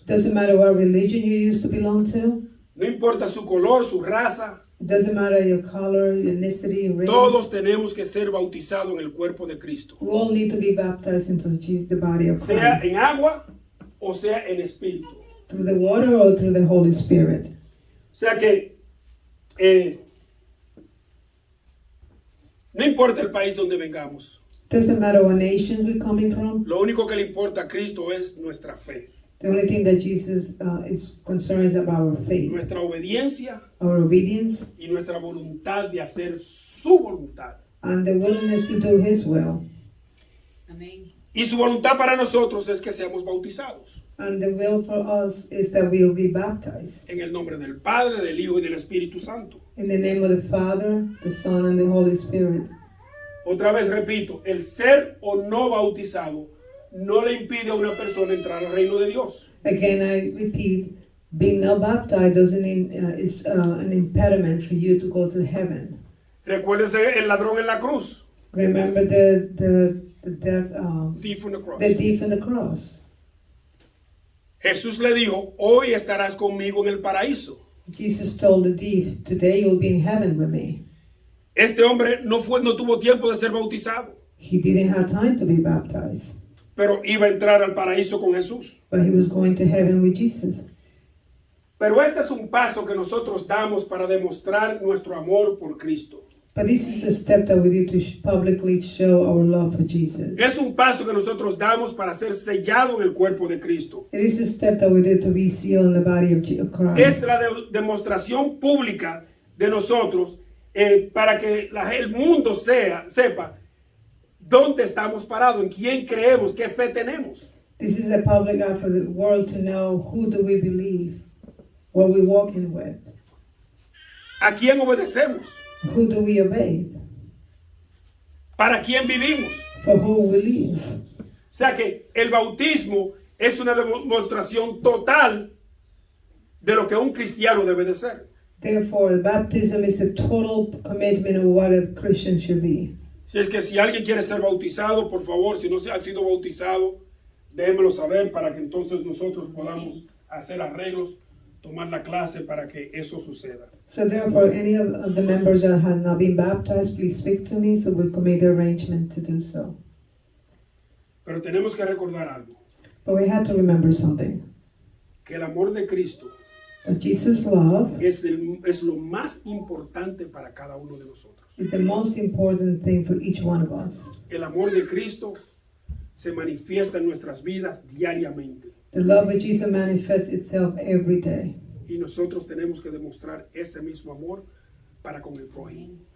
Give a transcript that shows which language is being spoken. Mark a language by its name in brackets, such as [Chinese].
[English] It doesn't matter what religion you used to belong to. [Spanish] no importa su color, su raza, [English] It doesn't matter your color, your ethnicity, race. [Spanish] todos tenemos que ser bautizados en el cuerpo de Cristo. [English] We all need to be baptized into the body of [Spanish] Sea [English] Christ. [Spanish] en agua o sea en espíritu. [English] Through the water or through the Holy Spirit. [Spanish] O sea que no importa el país donde vengamos, [English] Doesn't matter what nation we're coming from. [Spanish] lo único que le importa a Cristo es nuestra fe, [English] The only thing that Jesus is concerned is about our faith, [Spanish] nuestra obediencia [English] our obedience, [Spanish] y nuestra voluntad de hacer su voluntad. [English] and the willingness to do His will. [Spanish] Amén. Y su voluntad para nosotros es que seamos bautizados [English] And the will for us is that we'll be baptized [Spanish] en el nombre del Padre, del Hijo y del Espíritu Santo. [English] in the name of the Father, the Son, and the Holy Spirit. [Spanish] Otra vez repito, el ser o no bautizado no le impide a una persona entrar al reino de Dios. [English] Again, I repeat, being not baptized doesn't is an impediment for you to go to heaven. [Spanish] Recuérdense el ladrón en la cruz, [English] Remember the death, thief on the cross. the thief on the cross. [Spanish] Jesús le dijo, hoy estarás conmigo en el paraíso. [English] Jesus told the thief, "Today you'll be in heaven with me." [Spanish] Este hombre no tuvo tiempo de ser bautizado, [English] He didn't have time to be baptized, [Spanish] pero iba a entrar al paraíso con Jesús. [English] but he was going to heaven with Jesus. [Spanish] Pero este es un paso que nosotros damos para demostrar nuestro amor por Cristo. [English] But this is a step that we need to publicly show our love for Jesus. [Spanish] Es un paso que nosotros damos para ser sellado en el cuerpo de Cristo. [English] It is a step that we did to be sealed in the body of Christ. [Spanish] Es la demostración pública de nosotros para que el mundo sepa dónde estamos parados, en quién creemos, qué fe tenemos. [English] This is a public act for the world to know who do we believe, what we're walking with, [Spanish] ¿A quién obedecemos? [English] who do we obey, [Spanish] ¿Para quién vivimos? [English] for who we live. [Spanish] O sea que el bautismo es una demostración total de lo que un cristiano debe de ser. [English] Therefore, baptism is a total commitment of what a Christian should be. [Spanish] Si es que si alguien quiere ser bautizado, por favor, si no se ha sido bautizado, déjenmelo saber para que entonces nosotros podamos hacer arreglos, tomar la clase para que eso suceda. [English] So therefore, any of the members that have not been baptized, please speak to me so we can make the arrangement to do so. [Spanish] Pero tenemos que recordar algo, [English] But we have to remember something. [Spanish] que el amor de Cristo [English] That Jesus' love [Spanish] es lo más importante para cada uno de nosotros. [English] is the most important thing for each one of us. [Spanish] El amor de Cristo se manifiesta en nuestras vidas diariamente [English] The love of Jesus manifests itself every day. [Spanish] y nosotros tenemos que demostrar ese mismo amor para con el prójimo.